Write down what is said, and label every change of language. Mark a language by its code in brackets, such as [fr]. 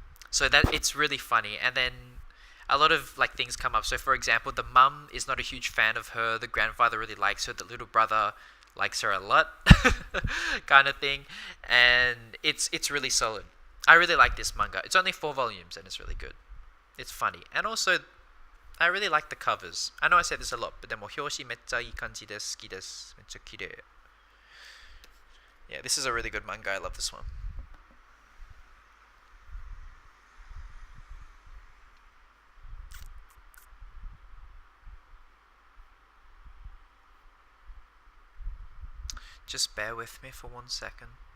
[en] So that it's really funny. And then a lot of like things come up. So for example, the mum is not a huge fan of her. The grandfather really likes her. The little brother likes her a lot, kind of thing. And it's really solid. I really like this manga. It's only 4 volumes and it's really good. It's funny. And also, I really like the covers. I know I say this a lot, but [ja] でも表紙めっちゃいい感じです。好きです。めっちゃ綺麗. [en] Yeah, this is a really good manga. I love this one. Just bear with me for 1 second.